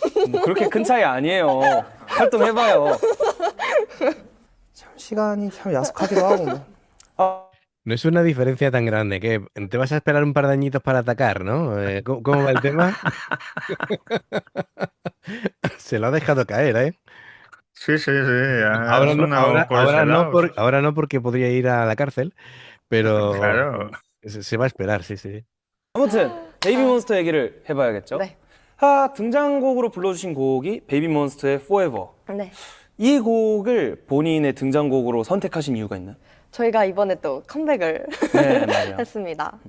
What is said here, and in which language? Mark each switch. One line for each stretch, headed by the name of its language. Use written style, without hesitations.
Korean: 뭐 그렇게 큰 차이 아니에요. 활동해봐요. 참 시간이 참 야속하기도 하고 뭐. 아,
Spanish: No es una diferencia tan grande que te vas a esperar un par de añitos para atacar, ¿no? ¿Cómo va el tema? Se lo ha dejado caer, ¿eh? Sí, sí, sí, ha Ahora no, sonado por ese lado. Sí, sí. ahora no porque podría ir a la cárcel, pero Claro. se va a esperar, sí, sí.
Korean: 아무튼 베이비몬스터 얘기를 해봐야겠죠. 네. 등장곡으로 불러주신 곡이 베이비몬스터의 Forever. 네. 이 곡을 본인의 등장곡으로 선택하신 이유가 있나요? 저희가 이번에 또 컴백을 네, 맞아요. 했습니다.